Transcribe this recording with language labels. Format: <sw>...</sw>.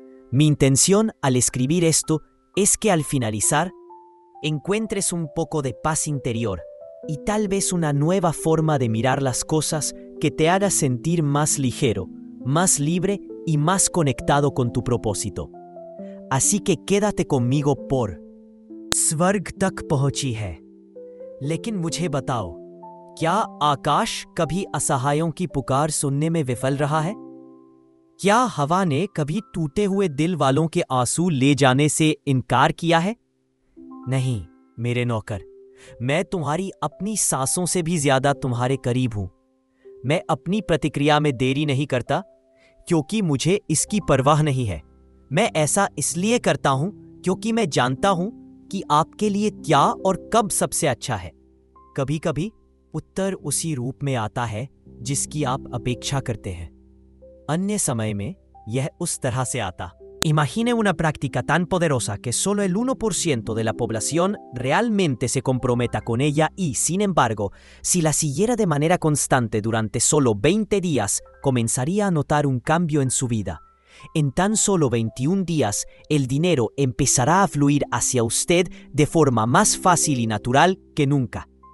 <es>Mi intención al escribir esto es que al finalizar, encuentres un poco de paz interior y tal vez una nueva forma de mirar las cosas que te haga sentir más ligero, más libre y más conectado con tu propósito. Así que quédate conmigo por</es> <hi>स्वर्ग तक पहुंची है। लेकिन मुझे बताओ, क्या आकाश कभी असहायों की पुकार सुनने में विफल रहा है? क्या हवा ने कभी टूटे हुए दिल वालों के आंसू ले जाने से इनकार किया है? नहीं, मेरे नौकर, मैं तुम्हारी अपनी सांसों से भी ज्यादा तुम्हारे करीब हूं। मैं अपनी प्रतिक्रिया में देरी नहीं करता, क्योंकि मुझे इसकी परवाह नहीं है। मैं ऐसा इसलिए करता हूं क्योंकि मैं जानता हूं कि आपके लिए क्या और कब सबसे अच्छा है। कभी कभी उत्तर उसी रूप में आता है जिसकी आप अपेक्षा करते हैं। अन्य समय में यह उस तरह से आता।</hi> <es>Imagine una práctica tan poderosa que solo el 1% de la población realmente se comprometa con ella y, sin embargo, si la siguiera de manera constante durante solo 20 días, comenzaría a notar un cambio en su vida. En tan solo 21 días, el dinero empezará a fluir hacia usted de forma más fácil y natural que nunca.</es>